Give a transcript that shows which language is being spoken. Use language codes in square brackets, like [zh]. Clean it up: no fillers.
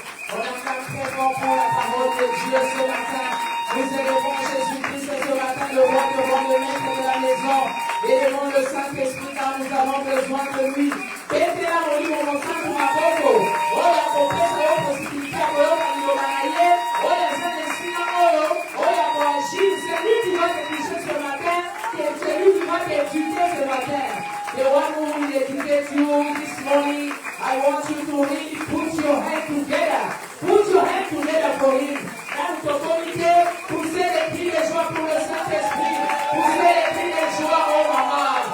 [fr] On a très fort pour la parole de Dieu ce matin. Nous élevons Jésus-Christ ce matin, le roi devant le maître de la maison et devant le Saint-Esprit car nous avons besoin de lui. [ln] Petela molimo mosantu maboko. Oya kopesa yo posibilité ya koyoka liloba na ye. Oya Saint-Esprit na oyo. Oya koagir. [fr] C'est lui qui va te toucher ce matin. C'est lui qui va t'éduquer ce matin. [en] The one who will educate you this morning, I want you to really put your hand together. Put your hand together for him. [fr] Dans notre autorité, poussez les cris de joie pour le Saint-Esprit. Poussez les cris de joie, oh maman.